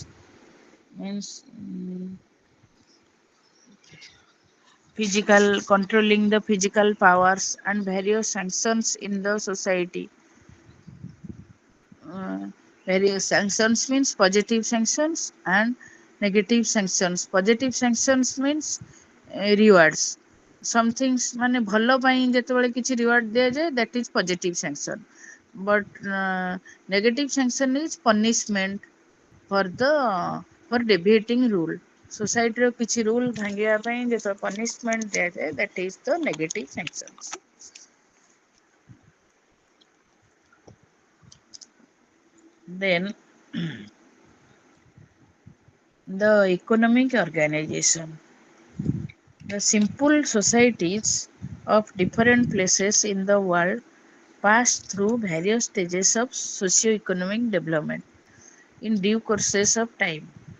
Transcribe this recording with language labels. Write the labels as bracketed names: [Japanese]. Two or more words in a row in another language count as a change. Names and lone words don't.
[English] Means physical controlling the physical powers and various sanctions in the society. uh, Various sanctions means positive sanctions and negative sanctions. Positive sanctions means rewards. Some things [Odia] ମାନେ ଭଲ ପାଇଁ ଯେତେବେଳେ କିଛି [English] reward ଦିଆଯାଏ that is positive sanction. But negative sanction is punishment for the for deviating rule. Society କିଛି rule [Odia] ଭାଙ୍ଗିବା ପାଇଁ ଯେତେବେଳେ [English] punishment ଦିଆଯାଏ, that is the negative sanctions. Then the economic organization. The simple societies of different places in the world pass through various stages of socio-economic development in due courses of time.